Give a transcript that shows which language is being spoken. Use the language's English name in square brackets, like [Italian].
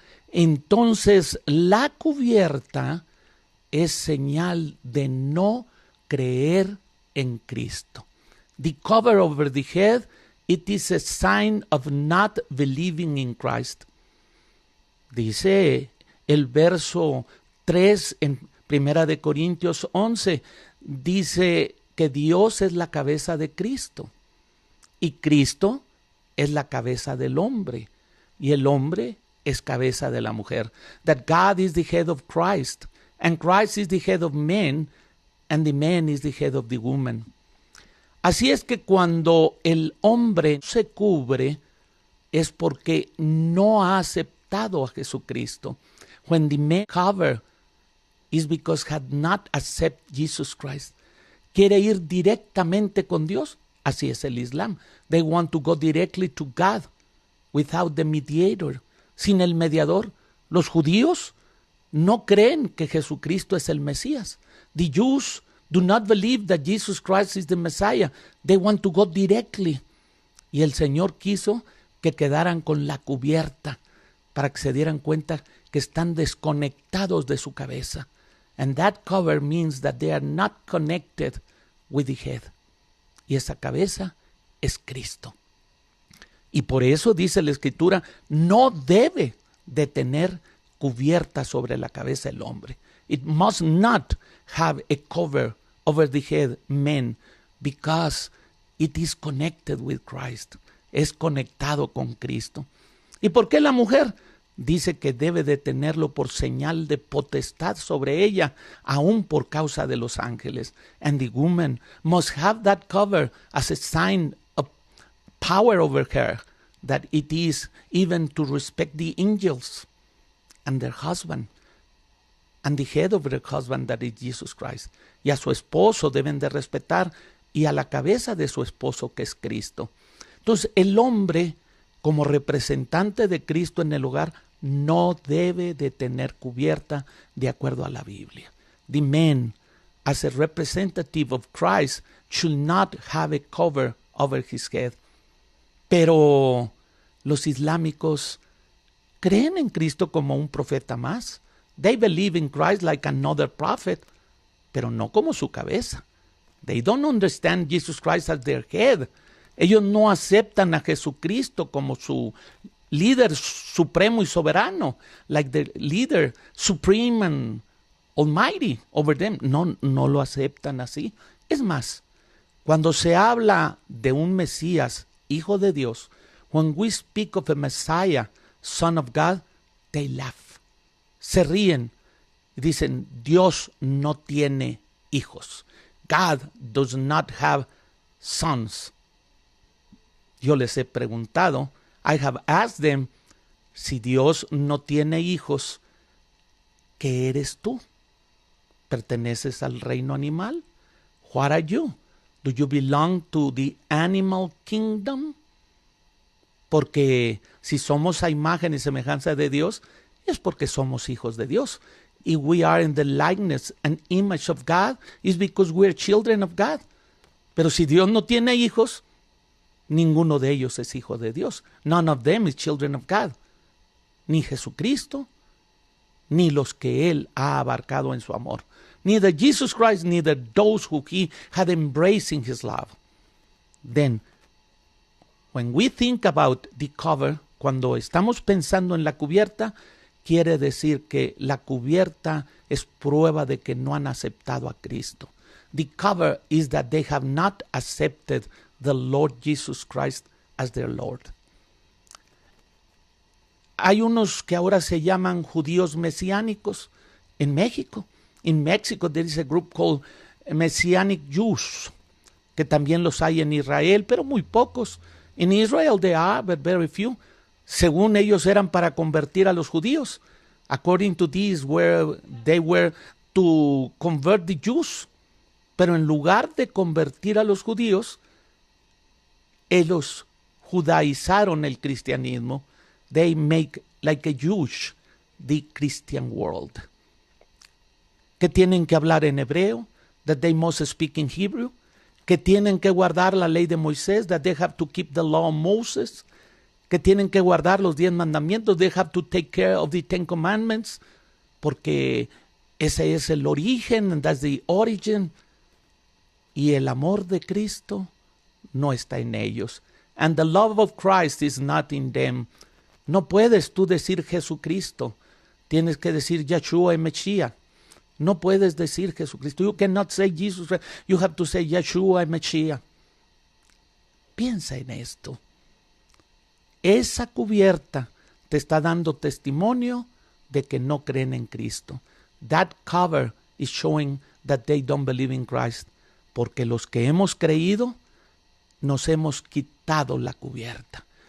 [Spanish] Entonces la cubierta es señal de no creer en Cristo. [English] The cover over the head, it is a sign of not believing in Christ. [Spanish] Dice el verso 3 en 1 de Corintios 11, dice que Dios es la cabeza de Cristo y Cristo es la cabeza del hombre y el hombre es cabeza de la mujer. [English] That God is the head of Christ and Christ is the head of men and the man is the head of the woman. [Spanish] Así es que cuando el hombre se cubre es porque no ha aceptado a Jesucristo. [English] When the man cover is because had not accepted Jesus Christ. [Spanish] Quiere ir directamente con Dios. Así es el Islam. [English] They want to go directly to God without the mediator. [Spanish] Sin el mediador. Los judíos no creen que Jesucristo es el Mesías. [English] The Jews do not believe that Jesus Christ is the Messiah. They want to go directly. [Spanish] Y el Señor quiso que quedaran con la cubierta para que se dieran cuenta que están desconectados de su cabeza. [English] And that cover means that they are not connected with the head. [Spanish] Y esa cabeza es Cristo. Y por eso dice la Escritura, no debe de tener cubierta sobre la cabeza el hombre. [English] It must not have a cover over the head, men, because it is connected with Christ. [Spanish] Es conectado con Cristo. ¿Y por qué la mujer? Dice que debe de tenerlo por señal de potestad sobre ella, aún por causa de los ángeles. [English] And the woman must have that cover as a sign of power over her, that it is even to respect the angels and their husband, and the head of their husband, that is Jesus Christ. [Spanish] Y a su esposo deben de respetar, y a la cabeza de su esposo, que es Cristo. Entonces, el hombre, como representante de Cristo en el hogar, no debe de tener cubierta de acuerdo a la Biblia. [English] The man, as a representative of Christ, should not have a cover over his head. [Spanish] Pero los islámicos creen en Cristo como un profeta más. [English] They believe in Christ like another prophet, [Spanish] pero no como su cabeza. [English] They don't understand Jesus Christ as their head. [Spanish] Ellos no aceptan a Jesucristo como su líder supremo y soberano, [English] like the leader supreme and almighty over them. [Spanish] No lo aceptan así. Es más, cuando se habla de un Mesías, hijo de Dios, [English] when we speak of a Messiah, son of God, they laugh. [Spanish] Se ríen y dicen, Dios no tiene hijos. [English] God does not have sons. [Spanish] Yo les he preguntado, [English] I have asked them, [Spanish] si Dios no tiene hijos, ¿qué eres tú? ¿Perteneces al reino animal? [English] What are you? Do you belong to the animal kingdom? [Spanish] Porque si somos a imagen y semejanza de Dios, es porque somos hijos de Dios. [English] If we are in the likeness and image of God, it's because we're children of God. [Spanish] Pero si Dios no tiene hijos, ninguno de ellos es hijo de Dios. [English] None of them is children of God. [Spanish] Ni Jesucristo, ni los que Él ha abarcado en su amor. [English] Neither Jesus Christ, neither those who He had embraced in His love. Then, when we think about the cover, [Spanish] cuando estamos pensando en la cubierta, quiere decir que la cubierta es prueba de que no han aceptado a Cristo. [English] The cover is that they have not accepted the Lord Jesus Christ as their Lord. [Spanish] Hay unos que ahora se llaman judíos mesiánicos en México. [English] In Mexico there is a group called Messianic Jews, [Spanish] que también los hay en Israel, pero muy pocos. [English] In Israel there are, but very few. [Spanish] Según ellos eran para convertir a los judíos. [English] According to this, they were to convert the Jews. [Spanish] Pero en lugar de convertir a los judíos, ellos judaizaron el cristianismo. [English] They make like a Jewish the Christian world. [Spanish] Que tienen que hablar en hebreo, [English] that they must speak in Hebrew, [Spanish] que tienen que guardar la ley de Moisés, [English] that they have to keep the law of Moses, [Spanish] que tienen que guardar los 10 mandamientos, [English] they have to take care of the 10 commandments, [Spanish] porque ese es el origen, [English] and that's the origin, [Spanish] y el amor de Cristo no está en ellos. [English] And the love of Christ is not in them. [Spanish] No puedes tú decir Jesucristo, tienes que decir Yeshua y Mashiach. No puedes decir Jesucristo. [English] You cannot say Jesus. You have to say Yeshua y Mashiach. [Spanish] Piensa en esto. Esa cubierta te está dando testimonio de que no creen en Cristo. [English] That cover is showing that they don't believe in Christ. [Spanish] Porque los que hemos creído, nos hemos quitado la cubierta.